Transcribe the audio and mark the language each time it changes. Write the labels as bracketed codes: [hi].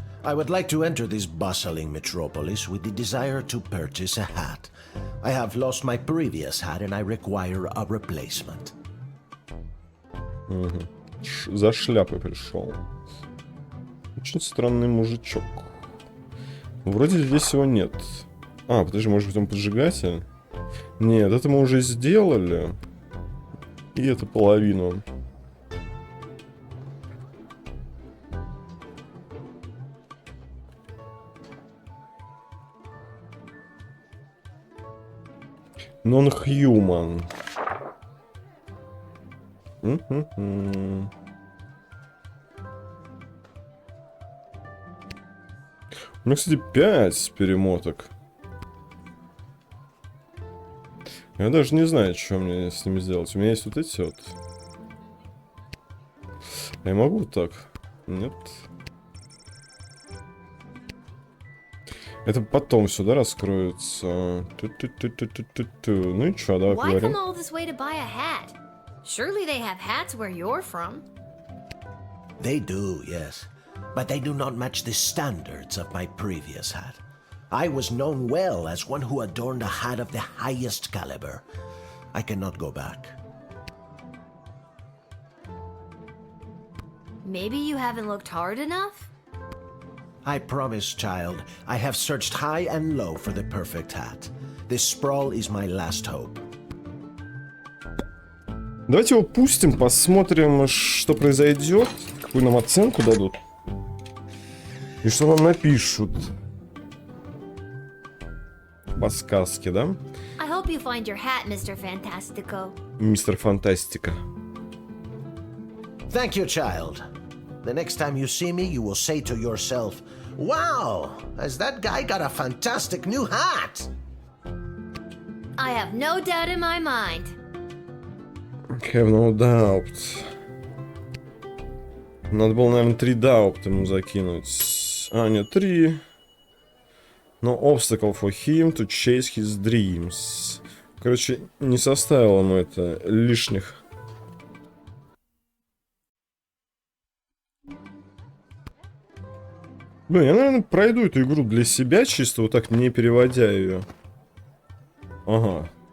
[en] I would like to enter this bustling metropolis with the desire to purchase a hat. I have lost my previous hat and I require a replacement. [ru] За шляпой пришел. Очень странный мужичок. Вроде здесь его нет. А, подожди, может быть он поджигатель? Нет, это мы уже сделали. И это половину. [en] Non-human. [ru] У меня, кстати, 5 перемоток. Я даже не знаю, что мне с ними сделать. У меня есть вот эти вот. Я могу вот так? Нет. Это потом сюда раскроется. Ну и что, давай [en] Why [ru] поговорим. [en] come all this way to buy a hat? Surely they have hats where you're from. They do, yes. But they do not match the standards of my previous hat. I was known well as one who adorned a hat of the highest caliber. I cannot go back. Maybe you haven't looked hard enough? I promise, child, I have searched high and low for the perfect hat. This sprawl is my last hope. [ru] Давайте его пустим, посмотрим, что произойдет, какую нам оценку дадут. И что нам напишут. Подсказки, да? [en] I hope you find your hat, Mr. Fantastico. [ru] Мистер Фантастика. [en] Thank you, child. The next time you see me, you will say to yourself, "Wow, has that guy got a fantastic new hat?" I have no doubt in my mind. Have no doubt. [ru] Надо было, наверное, 3 doubt ему закинуть. А, нет, 3. [en] No obstacle for him to chase his dreams. [ru] Короче, не составило ему это лишних. Блин, я, наверное, пройду эту игру для себя, чисто вот так, не переводя ее. Ага.